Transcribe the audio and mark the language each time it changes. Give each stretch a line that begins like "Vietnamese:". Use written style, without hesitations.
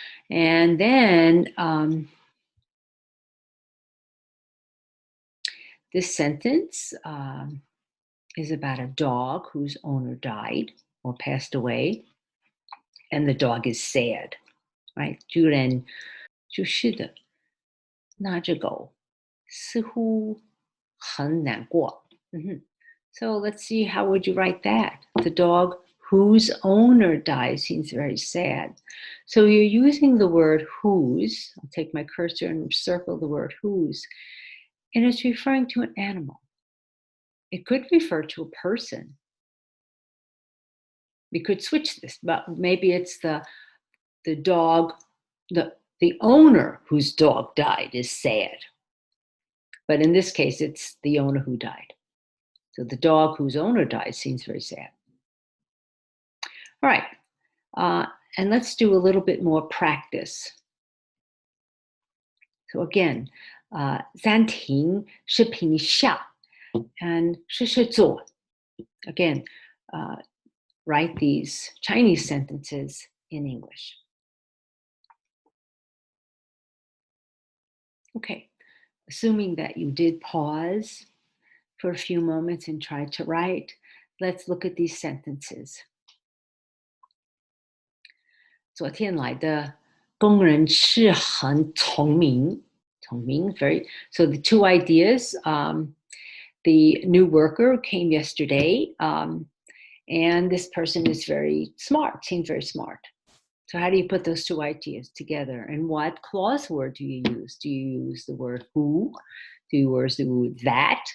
English: And then this sentence is about a dog whose owner died or passed away, and the dog is sad, right?
Chinese: 主人去世的那只狗似乎很难过。
English: So let's see, how would you write that? The dog whose owner died seems very sad. So you're using the word whose. I'll take my cursor and circle the word whose. And it's referring to an animal. It could refer to a person. We could switch this, but maybe it's the dog, the owner whose dog died is sad. But in this case, it's the owner who died. So the dog whose owner died seems very sad. All right, and let's do a little bit more practice. So again,
Chinese: 暂停视频一下 and 试试做.
English: Again, write these Chinese sentences in English. Okay, assuming that you did pause for a few moments and try to write, let's look at these sentences.
Chinese: 昨天来的工人是很聪明
English: very. So the two ideas, the new worker came yesterday, and this person is very smart, seems very smart. So how do you put those two ideas together? And what clause word do you use? Do you use the word who? Do you use the word that?